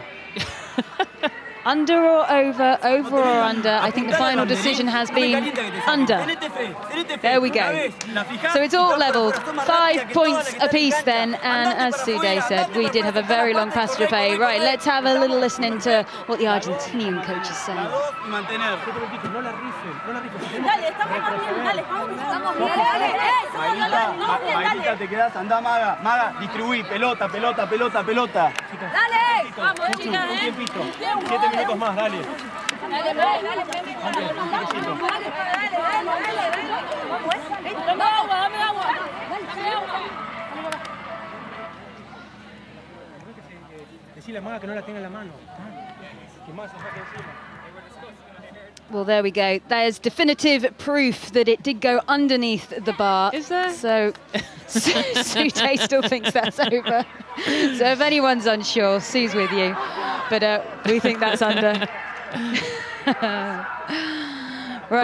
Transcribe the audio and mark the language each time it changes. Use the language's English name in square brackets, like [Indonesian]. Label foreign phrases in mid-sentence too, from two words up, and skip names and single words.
[English] Under or over, over or under? I think the final decision has been under. There we go. So it's all levelled. 5 points apiece then. And as Sude said, we did have a very long passage of play. Right, let's have a little listen into what the Argentinian coach is saying. [Spanish] Maguita, te quedas, anda Maga, Maga, distribuí, pelota, pelota, pelota, pelota. Dale, vamos, chicas, un tiempito, 7 minutos más, dale. Dame agua. Decirle a Maga que no la tenga en la mano. Que más se saque encima. [English] Well, there we go. There's definitive proof that it did go underneath the bar. Is there? So Sude still thinks that's over. So if anyone's unsure, Sue's with you. But we think that's under. Right,